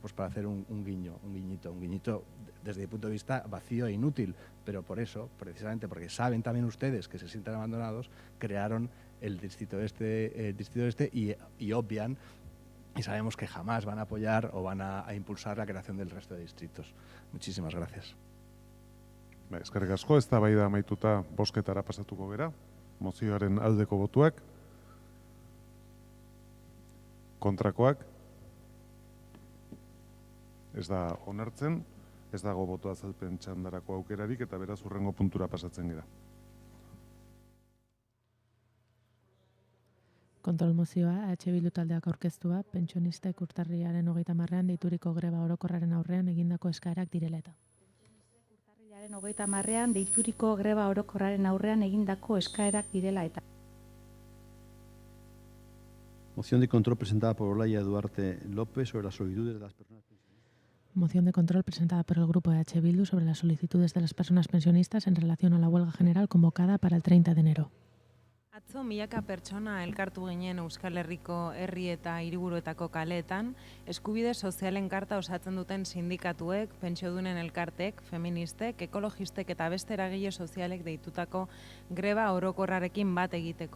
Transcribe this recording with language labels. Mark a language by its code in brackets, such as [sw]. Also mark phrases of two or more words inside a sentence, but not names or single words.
[es] Pues para hacer un guiñito desde mi punto de vista vacío e inútil, pero por eso, precisamente porque saben también ustedes que se sienten abandonados, crearon el distrito este y obvian, y sabemos que jamás van a apoyar o van a impulsar la creación del resto de distritos. Muchísimas gracias. [eu] Eskerrik asko, eztabaida amaituta bozketara pasatuko gera. Mozioaren aldeko botuak, kontrakoak, ez da onartzen, Ez dago boto azalpen txandarako aukerarik eta beraz hurrengo puntura pasatzen gara. Kontrol mozioa, Bildu taldeak aurkeztua, pentsionistek urtarrilaren 30ean deituriko greba orokorraren aurrean egindako eskaerak direla eta. Urtarrilaren 30ean deituriko greba orokorraren aurrean egindako eskaerak direla eta. [es] Moción de control presentada por Olaya Duarte López sobre las solicitudes de las personas pensionistas. Moción de control presentada por el grupo de Bildu sobre las solicitudes de las personas pensionistas en relación a la huelga general convocada para el 30 de enero. [eu] Atzo milaka pertsona elkartu ginen Euskal Herriko herri eta hiriburuetako kaleetan, eskubide sozialen karta osatzen duten sindikatuek, pentsiodunen elkartek, feministek, ekologistek eta beste eragile sozialek deitutako greba orokorrarekin bat egiteko.